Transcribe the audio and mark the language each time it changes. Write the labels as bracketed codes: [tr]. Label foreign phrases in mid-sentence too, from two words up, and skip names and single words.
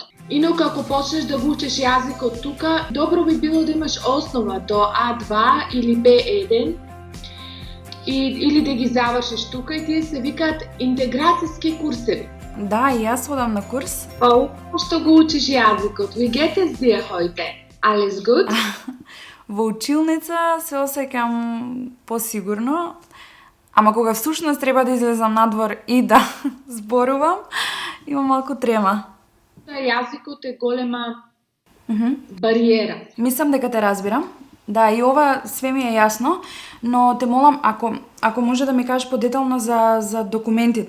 [mk] Инаку ако почнеш да го учиш јазикот тука, добро би било да имаш основа до А2 или Б1 или да ги завршиш тука и тие се викаат интеграцијски курсеви. Да, и јас одам на курс. Па што го учиш јазикот? [de] Wie geht es dir heute? Alles gut? [mk] Во училница се осеќам посигурно, ама кога всушност треба да излезам надвор и да зборувам, имам малку трема. Јазикот е голема бариера. Мислам дека те разбирам. Да, и ова све ми е јасно, но те молам ако може да ми кажеш подетално за документите.